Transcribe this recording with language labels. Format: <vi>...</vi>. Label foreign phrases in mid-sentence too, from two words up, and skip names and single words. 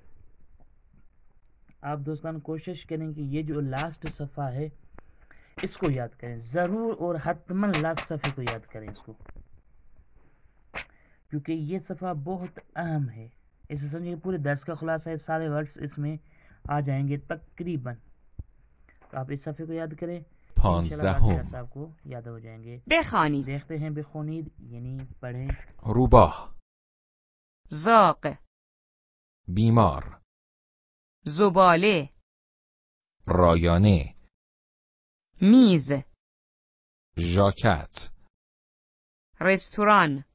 <ur>آپ دوستان کوشش کریں کہ یہ جو لاسٹ صفحہ ہے اس کو یاد کریں ضرور, اور حتماً لاسٹ صفحے کو یاد کریں اس کو, کیونکہ یہ صفحہ بہت اہم ہے. اسے سمجھیں پورے درس کا خلاصہ ہے, سارے ورڈز اس میں آ جائیں گے تقریباً. تو آپ اس صفحے کو یاد کریں, انشاءاللہ باقی صاحب کو یاد ہو جائیں گے. بخوانید. دیکھتے ہیں بخونید یعنی پڑھیں.</ur> <fa>روباه. زاق. بیمار. زباله. رایانه. میز. ژاکت. رستوران.</fa>